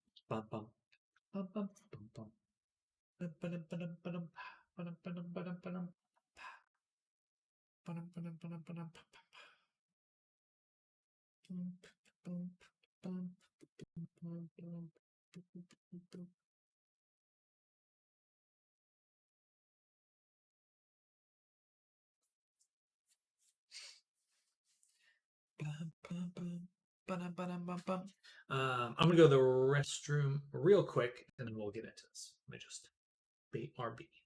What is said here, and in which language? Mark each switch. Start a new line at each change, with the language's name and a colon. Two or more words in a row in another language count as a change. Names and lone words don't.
English: bum bum bum bum bum bum. Ba-dum, ba-dum, ba-dum, ba-dum, ba-dum, ba-dum, ba-dum, ba-dum, ba-dum, ba-dum, ba-dum, bum, bum, bum, bum, bum, bum. Bum, bum, bum, ba-dum, ba-dum, bum, bum. I'm gonna go to the restroom real quick, and then we'll get into this. Let me just BRB.